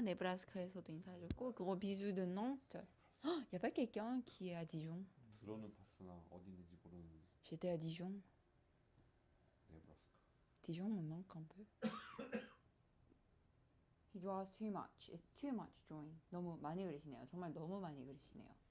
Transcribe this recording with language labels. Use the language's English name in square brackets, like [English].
[Korean] 네브라스카에서도 인사해줬고, [French] gros bisous de Nantes. Y a pas quelqu'un qui est à Dijon? [Korean] 들어는 봤으나 어디 있는지 모르는 [French] J'étais à Dijon. [Korean] 네브라스카. [French] Dijon me manque un peu. [English] He draws too much. It's too much drawing. [Korean] 너무 많이 그리시네요. 정말 너무 많이 그리시네요.